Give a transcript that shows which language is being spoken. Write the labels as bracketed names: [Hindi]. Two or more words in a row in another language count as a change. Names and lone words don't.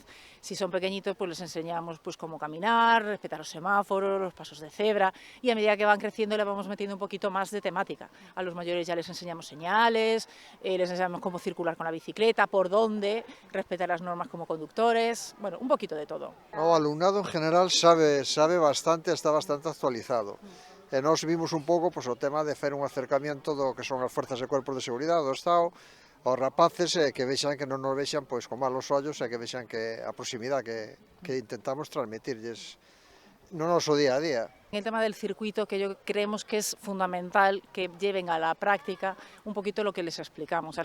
[Spanish] Si son pequeñitos, pues les enseñamos pues cómo caminar, respetar los semáforos, los pasos de cebra, y a medida que van creciendo le vamos metiendo un poquito más de temática. A los mayores ya les enseñamos señales, les enseñamos cómo circular con la bicicleta, por dónde, respetar las normas como conductores, bueno, un poquito de todo. [Galician] O alumnado en general sabe bastante, está bastante actualizado. E nós vimos un pouco o tema de fer un acercamiento do que son as forzas e cuerpos de seguridade do Estado aos rapaces que vexan que non nos vexan con malos ollos e que vexan que a proximidade que intentamos transmitirlles no noso día a día. [Spanish] En el tema del circuito, que yo creemos que es fundamental que lleven a la práctica un poquito lo que les explicamos.